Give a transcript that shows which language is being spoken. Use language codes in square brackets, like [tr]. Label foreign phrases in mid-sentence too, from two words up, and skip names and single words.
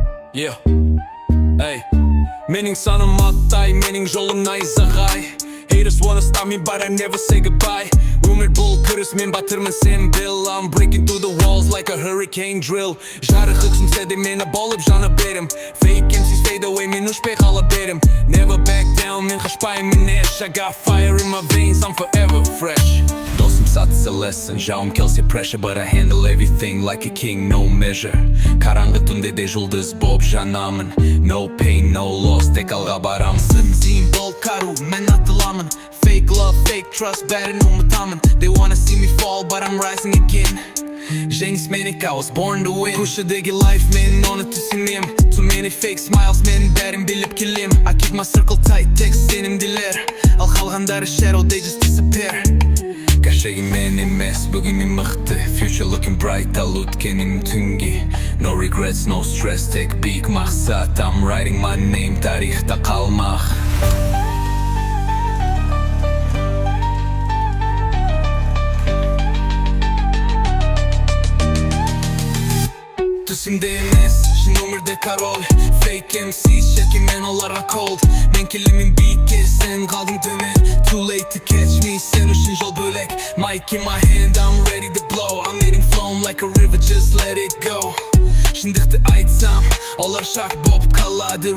[en] Yeah. Hey. [kk] Менің санам оттай, менің жолым найзағай. [en] Haters wanna stop me but I never say goodbye. [kk] Өмір болып күрес, мен батырмын, сен бил. [en] I'm breaking through the walls like a hurricane drill. [kk] Жарық сөнсе де мені болып, жана берем. [en] Fake intensifies fade away, [kk] мен өшпей, қала берем. [en] Never back down, [kk] мен қашпаймын. [en] I got fire in my veins, I'm forever fresh. [kk] Досым, сатса, [en] lesson, [kk] жауым, келсе [en] pressure, but I handle everything like a king, no measure. [kk] Қараңғы, түнде де жұлдыз, болып, жанамын. [en] No pain, no loss, [kk] тек алға барамын. Сөнсе, болып, қару, мен атыламын. [en] Fake love, fake trust, [kk] бәрін ұмытамын. [en] They wanna see me fall, but I'm rising again. [kk] Женис менік, [en] I was born to win. Көшедегі life, [kk] мен оны түсінем. [en] Too many fake smiles, [kk] мен бәрін біліп келем. [en] I keep my circle tight, [kk] тек сенімділер. Ал қалғандары [en] shadow, they just disappear. [kk] Кәшегі мен емес, бүгін мен мықты. [en] Future looking bright, [kk] ал өткенім түнге. [en] No regrets, no stress, [kk] тек биік мақсат. [en] I'm writing my name, [kk] тарихта қалмақ. Досым емес, шын өмірде король. [en] Fake MCs, [kk] шеткен мен оларға cold. Мен келемін биікке, сен қалдың төмен. [en] Too late to catch me, [kk] сен үшін жол бөлек. [en] Mic in my hand, I'm ready to blow. I'm hitting foam like a river, just let it go. [kk] Шындықты айтсам, олар шақ болып қалады.